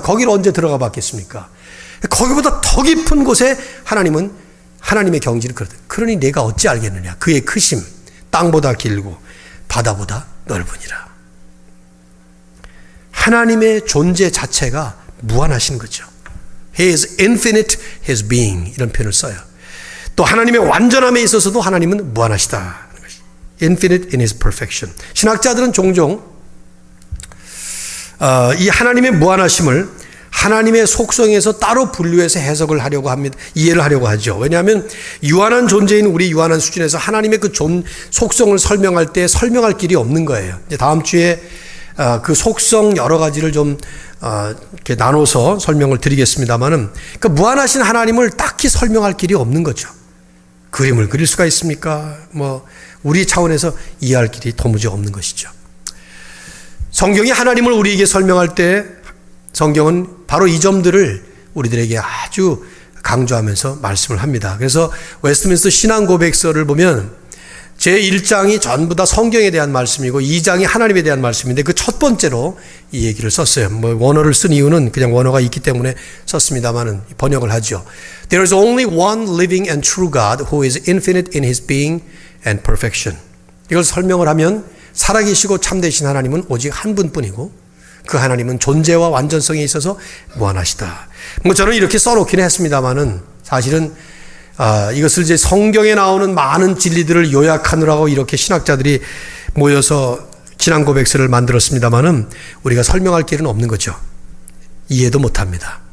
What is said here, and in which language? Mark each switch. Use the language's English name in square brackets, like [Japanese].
[Korean] 거기를 언제 들어가 봤겠습니까? 거기보다 더 깊은 곳에 하나님은 하나님의 경지를 그러다. 그러니 내가 어찌 알겠느냐. 그의 크심 땅보다 길고 바다보다 넓으니라. 하나님의 존재 자체가 무한하신 거죠. [English] He is infinite his being, [Korean] 이런 표현을 써요. 또 하나님의 완전함에 있어서도 하나님은 무한하시다. [English] Infinite in his perfection. [Korean] 신학자들은 종종 이 하나님의 무한하심을 하나님의 속성에서 따로 분류해서 해석을 하려고 합니다. 이해를 하려고 하죠. 왜냐하면 유한한 존재인 우리 유한한 수준에서 하나님의 그 속성을 설명할 때 설명할 길이 없는 거예요. 이제 다음 주에 그 속성 여러 가지를 좀 이렇게 나눠서 설명을 드리겠습니다만은, 그 무한하신 하나님을 딱히 설명할 길이 없는 거죠. 그림을 그릴 수가 있습니까? 뭐 우리 차원에서 이해할 길이 도무지 없는 것이죠. 성경이 하나님을 우리에게 설명할 때 성경은 바로 이 점들을 우리들에게 아주 강조하면서 말씀을 합니다. 그래서 웨스트민스터 신앙고백서를 보면 제1장이 전부 다 성경에 대한 말씀이고 2장이 하나님에 대한 말씀인데, 그 첫 번째로 이 얘기를 썼어요. 뭐 원어를 쓴 이유는 그냥 원어가 있기 때문에 썼습니다만은 번역을 하죠. [English] There is only one living and true God who is infinite in his being and perfection. [Korean] 이걸 설명을 하면 살아계시고 참되신 하나님은 오직 한 분뿐이고 그 하나님은 존재와 완전성에 있어서 무한하시다. 뭐 저는 이렇게 써놓기는 했습니다만은 사실은 이것을 이제 성경에 나오는 많은 진리들을 요약하느라고 이렇게 신학자들이 모여서 신앙 고백서를 만들었습니다만은 우리가 설명할 길은 없는 거죠. 이해도 못합니다.